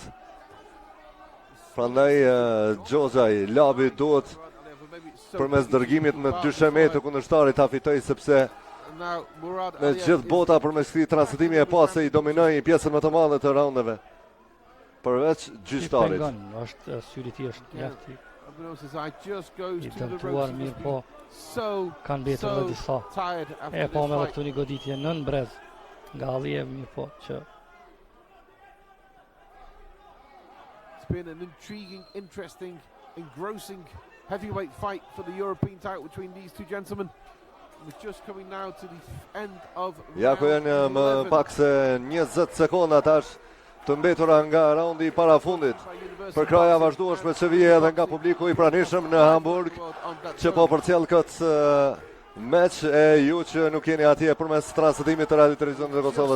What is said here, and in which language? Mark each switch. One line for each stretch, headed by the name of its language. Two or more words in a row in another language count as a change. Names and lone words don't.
Albanian: Prandaj Xhozaj Labi duhet përmes dërgimit me dysheme të kundërshtarit ta fitoj sepse me gjithë bota përmes këtij transmetimi e pa se I dominoi pjesën më të madhe të raundeve. Përveç gjyqtarit. Është syri I është mjaft I dëmtuar mirë po kanë mbetur edhe disa. E pa me edhe këtu një goditje nën brez nga Alijev mirë po që
English: It's been an intriguing, interesting, engrossing heavyweight fight for the European title between these two gentlemen. We're just coming now to the end of
Albanian: Ja ku janë më pak se 20 sekonda tash të mbetura nga raundi I parafundit. Për kraja vazhdueshme që vije edhe nga publiku I pranishëm në Hamburg që po përcjell këtë meç e ju që nuk jeni atje përmes transmetimit të Radio Televizionit të Kosovës.